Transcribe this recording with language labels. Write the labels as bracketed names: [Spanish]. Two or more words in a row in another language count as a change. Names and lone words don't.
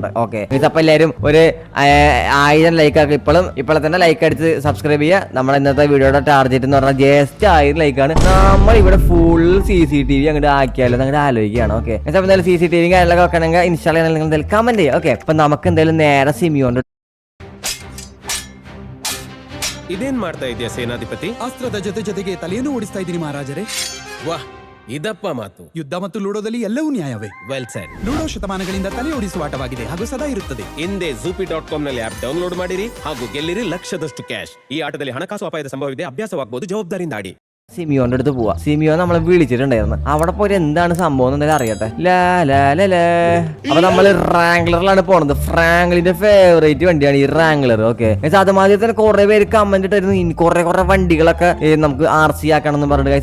[Malayalam] ഓക്കെ, അപ്പൊ എല്ലാവരും ഒരു 1000 ലൈക്ക് ആക്കി ഇപ്പോഴെ തന്നെ ലൈക്ക് അടിച്ച് സബ്സ്ക്രൈബ് ചെയ്യുക. നമ്മൾ ഇന്നത്തെ വീഡിയോയുടെ ടാർഗറ്റ് എന്ന് പറഞ്ഞാൽ ജസ്റ്റ് 1000 ലൈക്കാണ്. നമ്മൾ ഇവിടെ ഫുൾ CCTV അങ്ങോട്ട് ആക്കിയാലോ അങ്ങോട്ട് ആലോചിക്കുകയാണ്. ഓക്കെ, അപ്പൊ എന്തായാലും CCTV കാര്യങ്ങളൊക്കെ വെക്കണമെങ്കിൽ ഇൻസ്റ്റാൾ ചെയ്യണമെങ്കിൽ നിങ്ങൾ എന്തായാലും കമന്റ് ചെയ്യുക. ഓക്കെ, അപ്പൊ നമുക്ക് എന്തായാലും നേരെ സിമിയോണ്ട് [Kannada] ಇದೇನ್ ಮಾಡ್ತಾ ಇದೆಯಾ ಸೇನಾಧಿಪತಿ? ಅಸ್ತ್ರದ ಜೊತೆಗೆ ತಲೆಯನ್ನು ಓಡಿಸ್ತಾ ಇದ್ದೀನಿ ಮಹಾರಾಜರೇ. ವಾಹ್, ಇದಪ್ಪ ಮಾತು. ಯುದ್ಧ ಮತ್ತು ಲೂಡೋದಲ್ಲಿ ಎಲ್ಲವೂ ನ್ಯಾಯವೇ. [English] well said. [Kannada] ಲೂಡೋ ಶತಮಾನಗಳಿಂದ ತಲೆ ಓಡಿಸುವ ಆಟವಾಗಿದೆ ಹಾಗೂ ಸದಾ ಇರುತ್ತದೆ. ಹಿಂದೆ zoopy.com ನಲ್ಲಿ [English] app download [Kannada] ಮಾಡಿರಿ ಹಾಗೂ ಗೆಲ್ಲಿರಿ ಲಕ್ಷದಷ್ಟು ಕ್ಯಾಶ್. ಈ ಆಟದಲ್ಲಿ ಹಣಕಾಸು ಅಪಾಯದ ಸಂಭವವಿದೆ, ಅಭ್ಯಾಸವಾಗಬಹುದು, ಜವಾಬ್ದಾರಿಯಿಂದ ಆಡಿ. [Malayalam] സിമിയോന്റെ അടുത്ത് പോവാ. സിമിയോ നമ്മളെ വിളിച്ചിട്ടുണ്ടായിരുന്നു. അവിടെ പോയി എന്താണ് സംഭവം എന്തായാലും അറിയട്ടെ. അപ്പൊ നമ്മള് റാംഗ്ലറിലാണ് പോണത്. ഫ്രാങ്ക്ലിന്റെ ഫേവറേറ്റ് വണ്ടിയാണ് ഈ റാംഗ്ലർ. ഓക്കെ, അതുമാതിരി തന്നെ കുറെ പേര് കമന്റ് ഇട്ടായിരുന്നു കുറെ വണ്ടികളൊക്കെ നമുക്ക് RC ആക്കണം എന്ന് പറഞ്ഞിട്ട്.